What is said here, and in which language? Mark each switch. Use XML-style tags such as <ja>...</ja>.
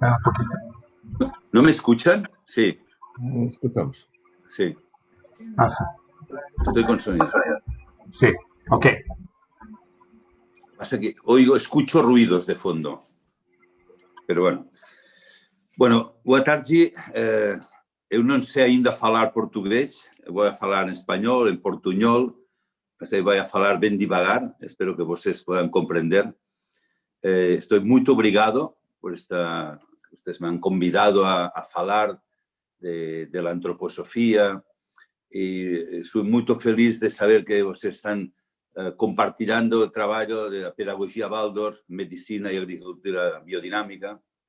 <es>Un poquito. ¿No me escuchan? Sí,</es> <pt>Escutamos.</pt> <es>sí. Ah, sí. Estoy con sonido. Sí, ok. Pasa que escucho ruidos de fondo. Pero bueno. Bueno,</es> <pt>boa tarde. Eu não sei ainda falar português. Eu vou falar em espanhol, em portunhol. Mas aí vou falar bem devagar. Espero que vocês possam compreender. Estou muito obrigado por esta...</pt> <es>Ustedes me han convidado a falar de la antroposofía y soy muy feliz de saber que ustedes están compartiendo el trabajo de la pedagogía Waldorf, medicina y agricultura biodinámica.</es>